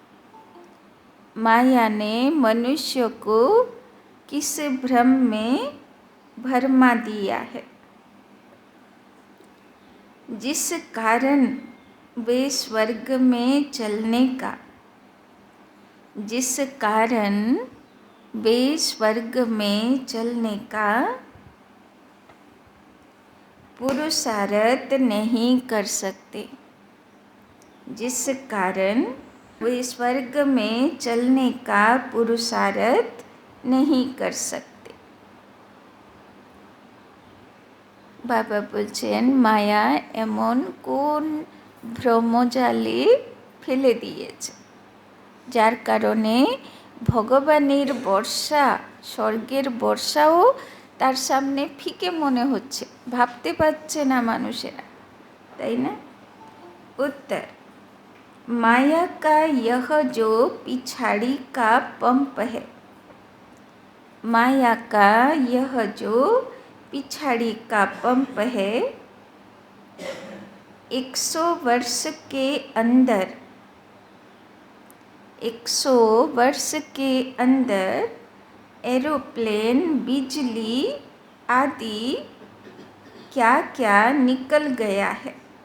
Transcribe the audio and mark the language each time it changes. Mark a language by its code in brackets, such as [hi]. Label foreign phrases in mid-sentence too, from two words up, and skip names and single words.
[hi] माया ने मनुष्य को किस भ्रम में भरमा दिया है, जिस कारण वे स्वर्ग में चलने का पुरुषार्थ नहीं कर सकते। जिस कारण वे स्वर्ग में चलने का पुरुषार्थ नहीं कर सकते। [bn] বাবা বলছেন মায়া এমন কোন ভ্রমজালে ফেলে দিয়েছে, যার কারণে ভগবানের বর্ষা, স্বর্গের বর্ষাও তার সামনে ফিকে মনে হচ্ছে, ভাবতে পারছে না মানুষেরা, তাই না? [hi] उत्तर, माया का यह जो पिछाड़ी का पंप है, माया का यह जो पिछाड़ी का पंप है, 100 वर्ष के अंदर एरोप्लेन, बिजली आदि क्या क्या निकल गया है।